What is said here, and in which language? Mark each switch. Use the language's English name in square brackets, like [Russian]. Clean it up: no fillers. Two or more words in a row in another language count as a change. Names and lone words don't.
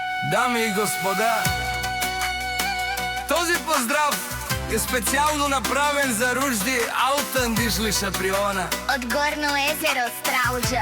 [Bulgarian] Дами и господа, този поздрав е специално направен за Ружди Аутандишли Шаприона од Горно езеро Стралджа.